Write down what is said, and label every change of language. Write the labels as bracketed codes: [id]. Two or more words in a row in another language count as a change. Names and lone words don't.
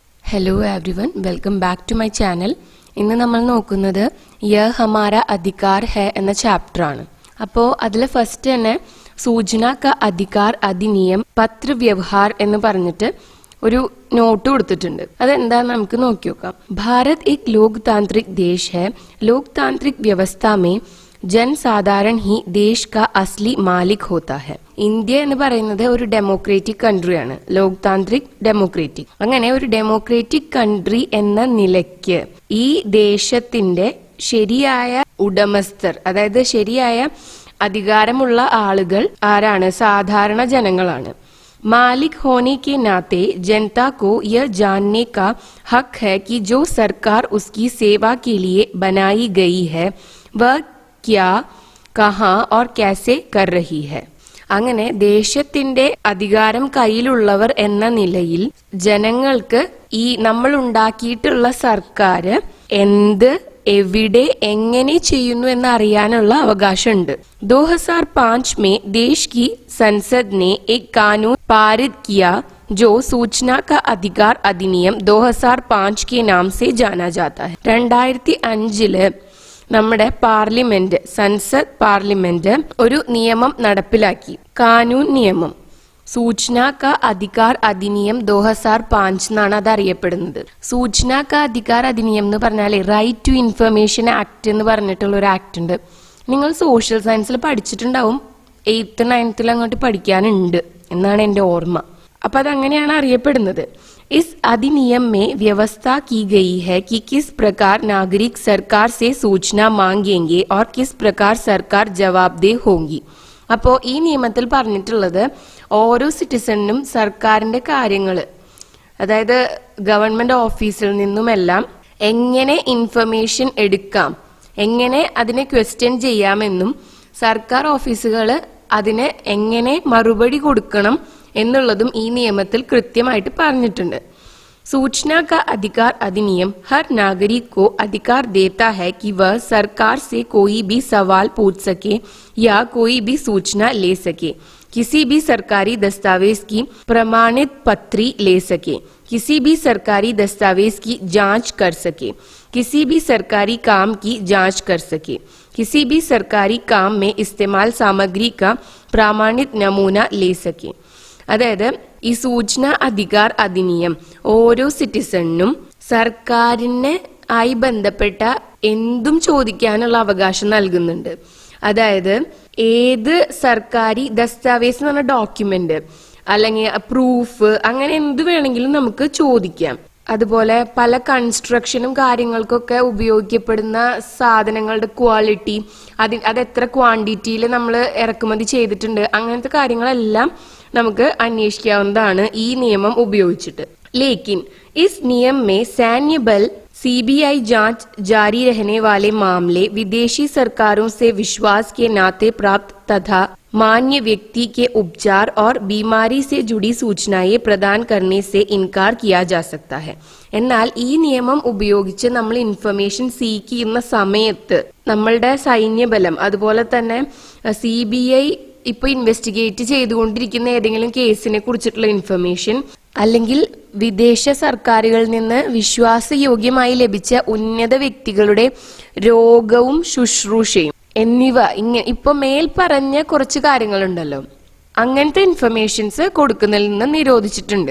[en] Hello everyone, welcome back to my channel. [ml] ഇന്ന് നമ്മൾ നോക്കുന്നത് യഹ് ഹമാര അധികാർ ഹെ എന്ന ചാപ്റ്റർ ആണ്. അപ്പോൾ അതിൽ ഫസ്റ്റ് തന്നെ [hi] सूचना का अधिकार अधिनियम पत्र व्यवहार [ml] എന്ന് പറഞ്ഞിട്ട് ഒരു നോട്ട് കൊടുത്തിട്ടുണ്ട്. അതെന്താന്ന് നമുക്ക് നോക്കി നോക്കാം. [hi] भारत एक लोकतांत्रिक देश है. लोकतांत्रिक व्यवस्था में जनसाधारण ही देश का असली मालिक होता है. [ml] ഇന്ത്യ എന്ന് പറയുന്നത് ഒരു [en] democratic countryആണ്. [hi] ലോക്താന്ത്രിക് ഡെമോക്രാറ്റിക്. [ml] അങ്ങനെ ഒരു [en] democratic country [ml] എന്ന നിലയ്ക്ക് ഈ ദേശത്തിന്റെ ശരിയായ ഉടമസ്ഥർ, അതായത് ശരിയായ അധികാരമുള്ള ആളുകൾ ആരാണ്? സാധാരണ ജനങ്ങളാണ്. [hi] मालिक होने के नाते जनता को यह जानने का हक है कि जो सरकार उसकी सेवा के लिए बनाई गई है वह क्या, कहाँ और कैसे कर रही है. [ml] അങ്ങനെ ദേശത്തിന്റെ അധികാരം കയ്യിലുള്ളവർ എന്ന നിലയിൽ ജനങ്ങൾക്ക് ഈ നമ്മൾ ഉണ്ടാക്കിയിട്ടുള്ള സർക്കാർ എന്ത്, എവിടെ, എങ്ങനെ ചെയ്യുന്നു എന്നറിയാനുള്ള അവകാശമുണ്ട്. [hi] 2005 में देश की संसद ने एक कानून पारित किया जो सूचना का अधिकार अधिनियम 2005 के नाम से जाना जाता है. [ml] 2005 നമ്മുടെ പാർലമെന്റ്, സൻസദ് പാർലമെന്റ് ഒരു നിയമം നടപ്പിലാക്കി. കാനൂൻ നിയമം [hi] सूचना का अधिकार अधिनियम [ml] 2005 എന്നാണ് അത് അറിയപ്പെടുന്നത്. [hi] सूचना का अधिकार अधिनियम [ml] എന്ന് പറഞ്ഞാൽ [en] Right to Information Act [ml] എന്ന് പറഞ്ഞിട്ടുള്ള ഒരു ആക്ട് ഉണ്ട്. നിങ്ങൾ [en] social scienceിൽ [ml] പഠിച്ചിട്ടുണ്ടാവും. 8th 9th അങ്ങോട്ട് പഠിക്കാനുണ്ട് എന്നാണ് എൻ്റെ ഓർമ്മ. അപ്പൊ അതങ്ങനെയാണ് അറിയപ്പെടുന്നത്. [hi] इस अधिनियम में व्यवस्था की गई है कि किस प्रकार नागरिक सरकार से सूचना मांगेंगे और किस प्रकार सरकार जवाबदेह होगी. [ml] അപ്പോൾ ഈ നിയമത്തിൽ പറഞ്ഞിട്ടുള്ളത് ഓരോ സിറ്റിസണിനും സർക്കാരിന്റെ കാര്യങ്ങൾ, അതായത് [en] government officeിൽ [ml] നിന്നുമെല്ലാം എങ്ങനെ ഇൻഫർമേഷൻ എടുക്കാം, എങ്ങനെ അതിനെ ക്വസ്റ്റ്യൻ ചെയ്യാമെന്നും സർക്കാർ ഓഫീസുകൾ അതിന് എങ്ങനെ മറുപടി കൊടുക്കണം എന്നുള്ളതും ഈ നിയമത്തിൽ കൃത്യമായിട്ട് പറഞ്ഞിട്ടുണ്ട്. [hi] सूचना का अधिकार अधिनियम हर नागरिक को अधिकार देता है कि वह सरकार से कोई भी सवाल पूछ सके या कोई भी सूचना ले सके, किसी भी सरकारी दस्तावेज की प्रमाणित पत्री ले सके, किसी भी सरकारी दस्तावेज की जांच कर सके, किसी भी सरकारी काम की जांच कर सके, किसी भी सरकारी काम में इस्तेमाल सामग्री का प्रमाणित नमूना ले सके. [ml] അതായത് ഈ [hi] सूचना अधिकार अधिनियम [ml] ഓരോ സിറ്റിസണിനും സർക്കാരിനെ ആയി ബന്ധപ്പെട്ട എന്തും ചോദിക്കാനുള്ള അവകാശം നൽകുന്നുണ്ട്. അതായത് ഏത് [hi] सरकारी दस्तावेज़ [ml] എന്ന് പറഞ്ഞ ഡോക്യുമെന്റ് അല്ലെങ്കിൽ പ്രൂഫ്, അങ്ങനെ എന്ത് വേണമെങ്കിലും നമുക്ക് ചോദിക്കാം. അതുപോലെ പല കൺസ്ട്രക്ഷനും കാര്യങ്ങൾക്കൊക്കെ ഉപയോഗിക്കപ്പെടുന്ന സാധനങ്ങളുടെ ക്വാളിറ്റി, അത് എത്ര ക്വാണ്ടിറ്റിയിൽ നമ്മൾ ഇറക്കുമതി ചെയ്തിട്ടുണ്ട്, അങ്ങനത്തെ കാര്യങ്ങളെല്ലാം നമുക്ക് അന്വേഷിക്കാവുന്നതാണ് ഈ നിയമം ഉപയോഗിച്ചിട്ട്. [hi] लेकिन इस नियम में सैन्य बल सीबीआई जांच जारी रहने वाले मामले विदेशी सरकारों से विश्वास के नाते प्राप्त तथा मान्य व्यक्ति के उपचार और बीमारी से जुड़ी सूचनाएं प्रदान करने से इनकार किया जा सकता है. [ml] എന്നാൽ ഈ നിയമം ഉപയോഗിച്ച് നമ്മൾ [en] information seek [ml] ചെയ്യുന്ന സമയത്ത് നമ്മളുടെ സൈന്യബലം, അതുപോലെ തന്നെ CBI ഇപ്പൊ ഇൻവെസ്റ്റിഗേറ്റ് ചെയ്തുകൊണ്ടിരിക്കുന്ന ഏതെങ്കിലും കേസിനെ കുറിച്ചിട്ടുള്ള ഇൻഫർമേഷൻ, അല്ലെങ്കിൽ വിദേശ സർക്കാരുകളിൽ നിന്ന് വിശ്വാസയോഗ്യമായി ലഭിച്ച ഉന്നത വ്യക്തികളുടെ രോഗവും ശുശ്രൂഷയും എന്നിവ, ഇപ്പൊ മേൽ പറഞ്ഞ കുറച്ച് കാര്യങ്ങളുണ്ടല്ലോ, അങ്ങനത്തെ ഇൻഫർമേഷൻസ് കൊടുക്കുന്നതിൽ നിന്ന് നിരോധിച്ചിട്ടുണ്ട്.